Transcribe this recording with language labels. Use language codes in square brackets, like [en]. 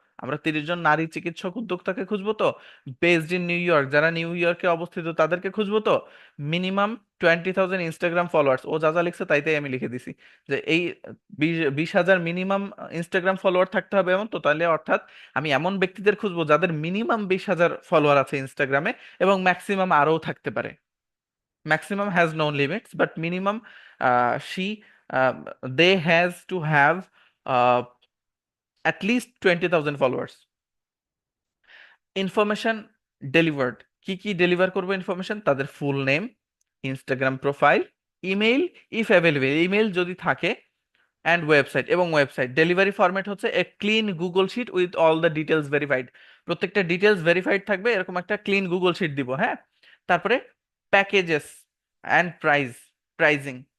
[bn] আমরা 30 জন নারী চিকিৎসক উদ্যোক্তাকে খুঁজবো তো, [en] based in New York, [bn] যারা নিউ ইয়র্কে অবস্থিত তাদেরকে খুঁজবো তো। মিনিমাম 20,000 ইনস্টাগ্রাম ফলোয়ার্স, ও যা যা লিখছে তাই তাই আমি লিখে দিছি, যে এই 20,000 মিনিমাম ইনস্টাগ্রাম ফলোয়ার থাকতে হবে এমন তো। তাহলে অর্থাৎ আমি এমন ব্যক্তিদের খুঁজবো যাদের মিনিমাম 20,000 ফলোয়ার আছে ইনস্টাগ্রামে, এবং ম্যাক্সিমাম আরও থাকতে পারে। [en] Maximum has no limits, but minimum, she they has to have uh, at least 20,000 followers. [bn] Information delivered, কি কি ডেলিভার করবো ইনফরমেশন? [en] তাদের full name, Instagram profile, email if available, email [bn] যদি থাকে, [en] And website. এবং website delivery format হচ্ছে a clean Google sheet with all the details verified. [bn] প্রত্যেকটা details verified থাকবে, এরকম একটা ক্লিন গুগল শিট দিব। হ্যাঁ, তারপরে [en] Packages and pricing.